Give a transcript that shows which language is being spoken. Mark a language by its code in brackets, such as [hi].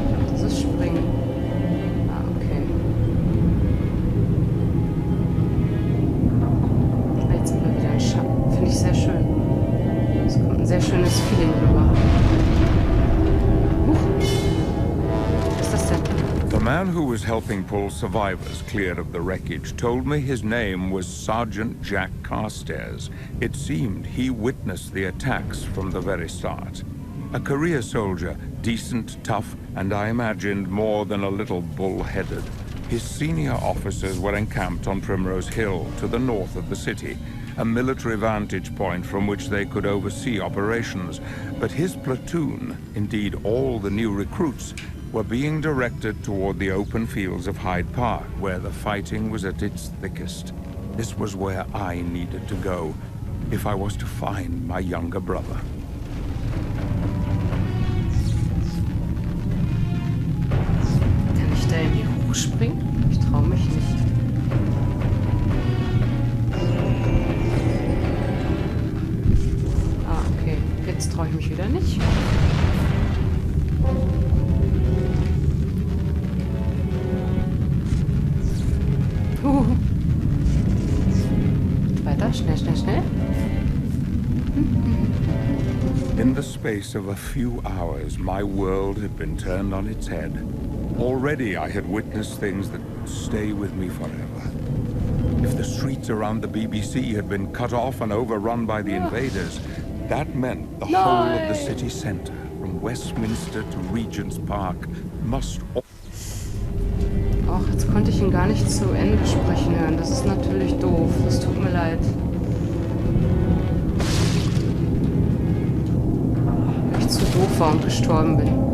[de] Das ist Springen. Ah, okay. Jetzt sind wir wieder in Schatten. Finde ich sehr schön. Es kommt ein sehr schönes Feeling rüber. Huch. Was ist das denn? [en] The man who was helping pull survivors clear of the wreckage told me his name was Sergeant Jack Carstairs. It seemed he witnessed the attacks from the very start. A career soldier, decent, tough, and I imagined more than a little bull-headed. His senior officers were encamped on Primrose Hill to the north of the city, a military vantage point from which they could oversee operations. But his platoon, indeed all the new recruits, were being directed toward the open fields of Hyde Park, where the fighting was at its thickest. This was where I needed to go, if I was to find my younger brother. [de] Kann ich da irgendwie hochspringen? Ich traue mich nicht. Ah, okay. Jetzt traue ich mich wieder nicht. weiter. Schnell, schnell, schnell. [en] In the space of a few hours, my world had been turned on its head. Already I had witnessed things that would stay with me forever. If the streets around the BBC had been cut off and overrun by the invaders, that meant the whole of the city centre, from Westminster to Regent's Park, must... [de] Ach, jetzt konnte ich ihn gar nicht zu Ende sprechen hören. Das ist natürlich doof. Das tut mir leid. Weil ich zu doof war und gestorben bin.